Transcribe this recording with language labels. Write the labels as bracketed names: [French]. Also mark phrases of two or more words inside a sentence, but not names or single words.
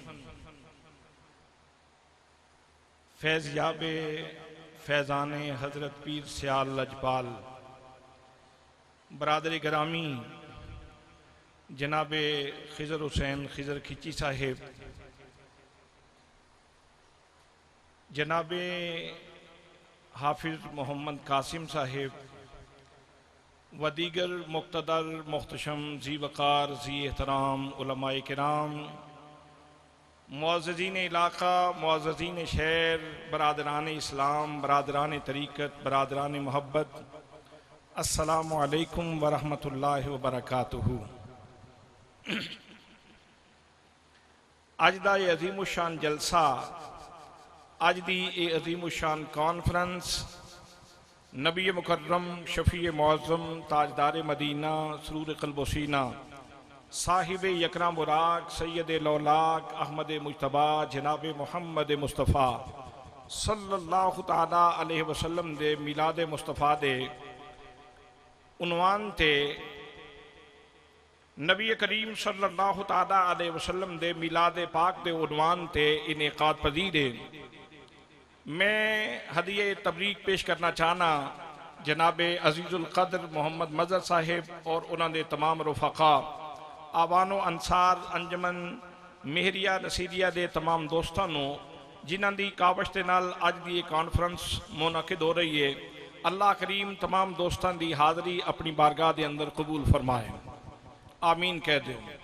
[Urdu] فیض یاب فیضان حضرت پیر سیال لجپال برادری گرامی جناب خضر حسین خضر کھچی صاحب جناب حافظ محمد قاسم صاحب و دیگر مقتدر محتشم ذی وقار ذی احترام علمائے کرام معززین علاقہ معززین شہر برادران اسلام برادران طریقت برادران محبت [Arabic] السلام علیکم و رحمۃ اللہ و برکاتہ. [Punjabi] اج دا ایہ عظیم الشان جلسہ اج دی ایہ عظیم الشان کانفرنس نبی مکرم شفیع معظم تاجدار مدینہ سرور قلب و سینہ صاحب یکرا براق سید لولاک احمد مجتبیٰ جناب محمد مصطفیٰ [Arabic] صلی اللہ تعالیٰ علیہ وسلم [Punjabi] دے میلاد مصطفیٰ دے عنوان تے نبی کریم [Arabic] صلی اللہ تعالیٰ علیہ وسلم [Punjabi] دے میلاد پاک دے عنوان تے انعقاد پذیر ہے. میں ہدیہ تبریک پیش کرنا چاہنا جناب عزیز القدر محمد مظہر صاحب اور انہوں نے تمام رفقاء اعوان و انصار انجمن مہریہ نصیریہ دے تمام دوستوں جنہوں کی کاوش کے نال اج کی کانفرنس منعقد ہو رہی ہے. [Urdu] اللہ کریم تمام دوستوں کی حاضری اپنی بارگاہ کے اندر قبول فرمائے آمین کہہ دو.